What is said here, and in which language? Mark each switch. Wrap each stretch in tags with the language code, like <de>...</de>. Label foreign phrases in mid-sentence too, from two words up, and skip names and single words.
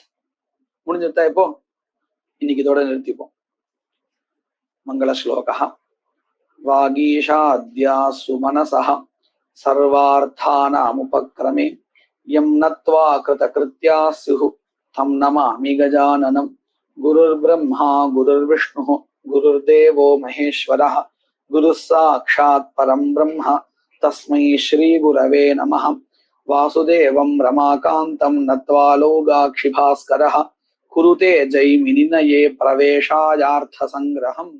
<ta>முடிஞ்சுட்டா? இப்போ இன்னைக்கு இதோட நிறுத்திப்போம். மங்கள ஸ்லோகா.</ta> <sa>वागीशाद्यासु मनसः सर्वार्थानामुपक्रमे यं नत्वा कृतकृत्याः स्युः तं नमामि गजाननम्. गुरुर्ब्रह्मा गुरुर्विष्णुः गुरुर्देवो महेश्वरः गुरुः साक्षात् परं ब्रह्म तस्मै श्री गुरवे नमः. वासुदेवं रमाकान्तं नत्वा लोकाक्षि भास्करः कुरुते जैमिनिनये प्रवेशायार्थ सङ्ग्रहम्.</sa>